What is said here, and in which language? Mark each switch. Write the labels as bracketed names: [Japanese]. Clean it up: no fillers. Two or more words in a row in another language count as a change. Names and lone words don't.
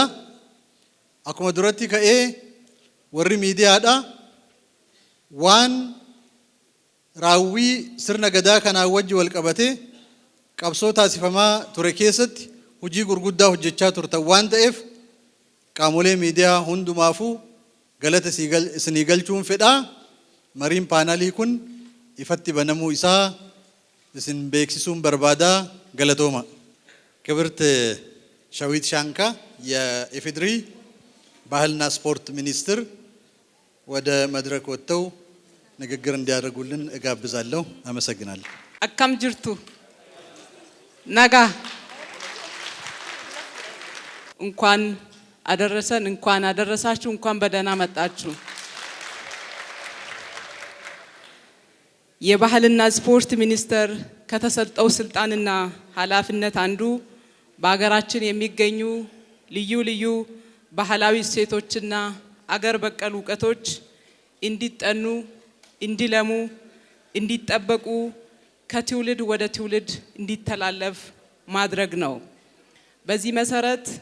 [Oromo] Akkuma duratti ka'ee warri miidiyaadha waan raawwii sirna gadaa kanaa wajji wal qabatee qabsoo taasifamaa ture keessatti hojii gurguddaa hojjechaa turtan waan ta'eef qaamolee miidiyaa hundumaafuu galata isinii galchuun fedhaa. Mariin paanalii kun ifatti banamuu isaa isin beeksisuun barbaadaa. [Amharic] galatooma። ክብርት ሸዊት ሻንካ የኢፌዴሪ ባህልና ስፖርት ሚኒስትር ወደ መድረክ ወጥተው ንግግር እንዲያደርጉልን እጋብዛለሁ። አመሰግናለሁ። [Oromo] akkam jirtu [Amharic] ነጋ እንኳን አደረሰን እንኳን አደረሳችሁ እንኳን በደህና መጣችሁ። የባህልና ስፖርት ሚኒስቴር ከተሰጠው ስልጣንና ኃላፊነት አንዱ በአገራችን የሚገኙ ልዩ ልዩ ባህላዊ እሴቶችና አገር በቀል ዕውቀቶች እንዲጠኑ፣ እንዲለሙ፣ እንዲጠበቁ ከትውልድ ወደ ትውልድ እንዲተላለፍ ማድረግ ነው። በዚህ መሰረት